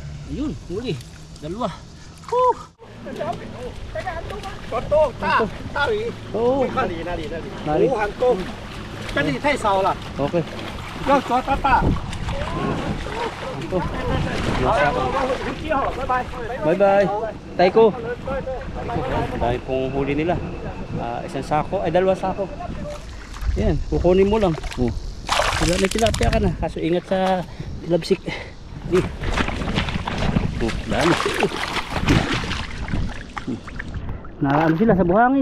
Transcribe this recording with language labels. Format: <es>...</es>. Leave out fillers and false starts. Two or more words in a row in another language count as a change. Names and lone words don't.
<tl>Ayun, huli. Dalawa. Oh,</tl> <zh>哪里？很多，这里太少了， Okay. 要抓大大。</zh> <en>Bye bye. Taiko.</en> <tl>Dahil pong huli nila. Isang sako, ay dalawang sako. Yan, kukunin mo lang. Oh. May tilapia ka na, kaso ingat sa tilabsik. Di. Oh, dami. Naano sila sa buhangin.</tl>